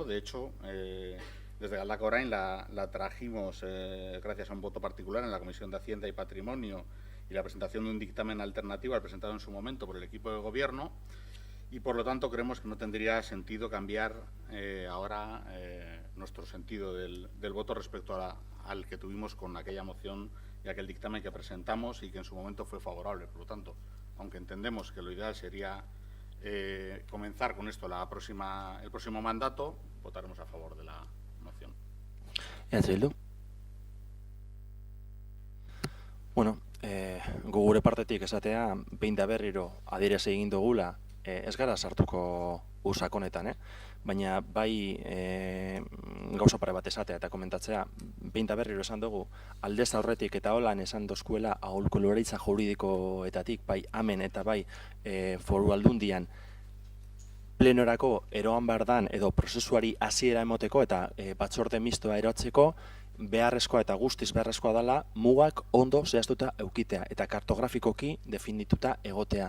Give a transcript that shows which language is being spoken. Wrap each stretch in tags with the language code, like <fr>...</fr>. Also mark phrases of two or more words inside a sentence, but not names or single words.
<es>De hecho, desde Galdakao orain la trajimos gracias a un voto particular en la Comisión de Hacienda y Patrimonio y la presentación de un dictamen alternativo al presentado en su momento por el equipo de gobierno, y por lo tanto creemos que no tendría sentido cambiar ahora nuestro sentido del voto respecto al que tuvimos con aquella moción y aquel dictamen que presentamos y que en su momento fue favorable. Por lo tanto, aunque entendemos que lo ideal sería comenzar con esto el próximo mandato, votaremos a favor de la moción. Bildu.</es> <eu>Bueno, gure partetik esatea, behin da berriro adierazi egin dugula, ez gara sartuko sakonetan, baina bai gauza pare bat esatea eta komentatzea, behin da berriro esan dugu, aldez aurretik eta holan esan dozkuela aholkularitza juridikoetatik, bai amen eta bai foru aldundian, plenorako eroan behar dan edo prozesuari hasiera emoteko eta batzorde mistoa erotzeko beharrezkoa eta guztiz beharrezkoa dela mugak ondo zehaztuta eukitea eta kartografikoki definituta egotea.</eu>